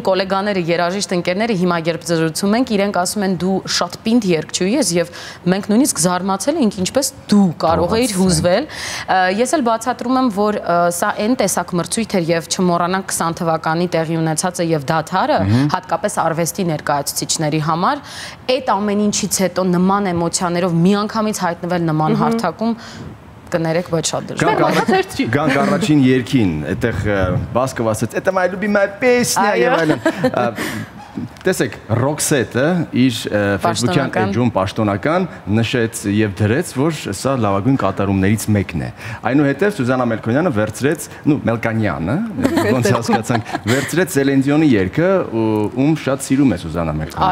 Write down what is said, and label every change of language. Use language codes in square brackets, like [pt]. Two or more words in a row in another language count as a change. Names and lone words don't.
[hy] գոլեգաները, երաժիշտ ընկերները հիմա երբ զրուցում ենք, իրենք ասում են դու շատ պինդ երգչուհի ես եւ մենք նույնիսկ զարմացել ենք ինչպես դու կարող էիր հուզվել։ Ես էլ բացատրում եմ, որ սա այն տեսակ մրցույթ էր եւ չմոռանանք 20 թվականի տեղի ունեցածը եւ դադարը, հատկապես արվեստի ներկայացուցիչների համար այդ ամեն ինչից հետո նման էմոցիաներով միանգամից հայտնվել նման հարթակում կներեք, բայց շատ դժվար։ Գանք առաջին երգին, այդտեղ Բասկով ասեց, [ru] «Это моя любимая песня» [hy] եւ այլն։ Տեսեք, Ռոքսետը իր Facebook-յան էջում պաշտոնական նշեց եւ դրեց, որ սա լավագույն կատարումներից մեկն է։ Այնուհետև Սուզանա Մելքոնյանը վերցրեց, Մելկանյանը, ոնց հասկացանք, վերցրեց Սելին Դիոնի երգը, ում շատ սիրում է Սուզանա Մելքոնյանը։